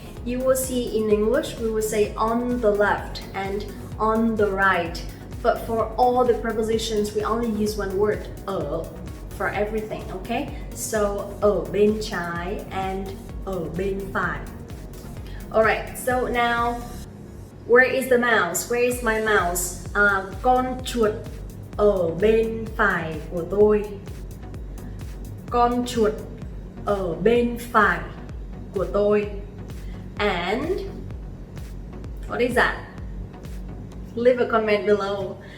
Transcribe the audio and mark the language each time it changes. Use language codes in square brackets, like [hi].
[en] You will see in English, we will say on the left and on the right. But for all the prepositions, we only use one word, ở, for everything, okay? [vi] So, ở bên trái and ở bên phải. [en] Alright, so now, where is the mouse? Where is my mouse? [vi] Con chuột ở bên phải của tôi. Con chuột ở bên phải của tôi. [en] And what is that? Leave a comment below.